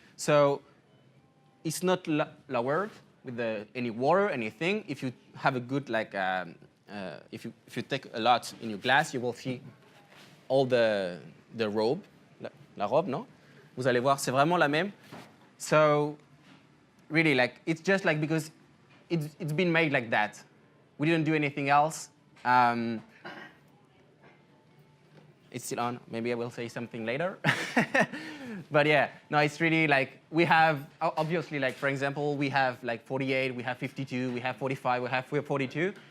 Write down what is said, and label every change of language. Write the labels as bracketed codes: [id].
[en] So it's not lowered with any water, anything. If you have a good if you take a lot in your glass, you will see all the robe, [fr] la robe, [en] no? [fr] Vous allez voir, c'est vraiment la même. [en] So really, like it's just like because it's been made like that. We didn't do anything else. It's still on. Maybe I will say something later. But yeah, no, it's really like we have, obviously, like for example, we have like 48, we have 52, we have 45, we have 42.